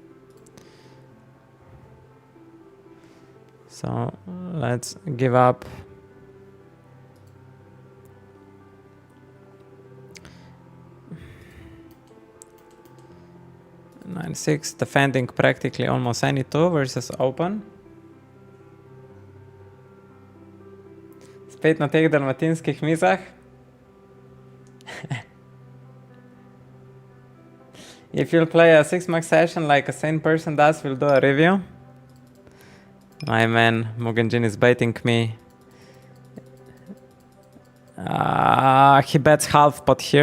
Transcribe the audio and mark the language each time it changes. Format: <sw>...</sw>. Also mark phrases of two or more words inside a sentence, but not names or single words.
<en>So let's give up. Nine, 6, defending practically almost any 2 versus open.</en> <sl>Spet na teh dalmatinskih mizah.</sl> <en>If you'll play a 6-max session like a sane person does, we'll do a review. My man, Mugenjin is baiting me. He bets half pot here.</en>